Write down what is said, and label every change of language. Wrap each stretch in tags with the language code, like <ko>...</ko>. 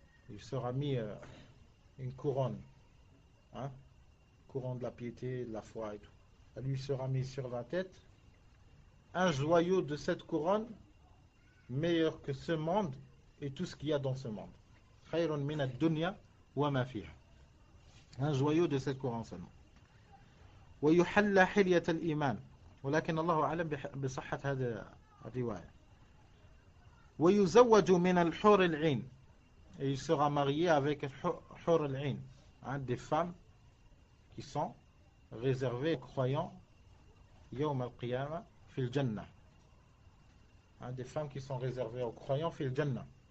<fr>Il sera mis une couronne, couronne de la piété, de la foi et tout. Elle lui sera mise sur la tête un joyau de cette couronne meilleur que ce monde et tout ce qu'il y a dans ce monde.</fr> <ar>خير من الدنيا وما فيها.</ar> <fr>Un joyau de cette couronne seulement.</fr> <ar>ويحلى حلية الإيمان ولكن الله أعلم بصحة هذه الرواية. ويزوج من الحور العين.</ar> <fr>Et il sera marié avec حور العين, des femmes qui sont réservées aux croyants</fr> <ar>يوم القيامة في الجنة.</ar> <fr>Des femmes qui sont réservées aux croyants</fr> <ar>في الجنة.</ar>